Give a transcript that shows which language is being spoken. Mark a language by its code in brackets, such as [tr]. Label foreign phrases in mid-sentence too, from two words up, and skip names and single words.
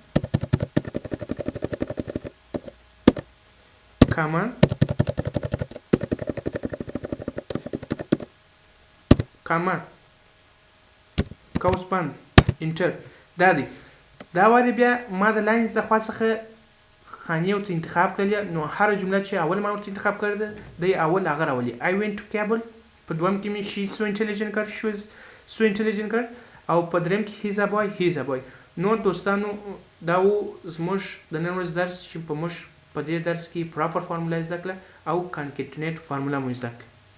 [ps] قوس بند انټر دا دی دا وری بیا ما د لاندې د خوا څخه خانې ورته انتخاب کړلې نو هر جمله چې اول ما ورته انتخاب کړې ده دی اول هغه راولي [en] I went to Kabul [ps] په دوم کې مې [en] she so intelligent [ps] کړ [en] she was so intelligent [ps] کړ او په دریم کې [en] he is a boy [ps] نو دوستانو دا و زموږ د نن ورځ درس چې په موږ په دې درس کې [en] proper formula [ps] زده کړه او concatenate فارمولا مو زده کړه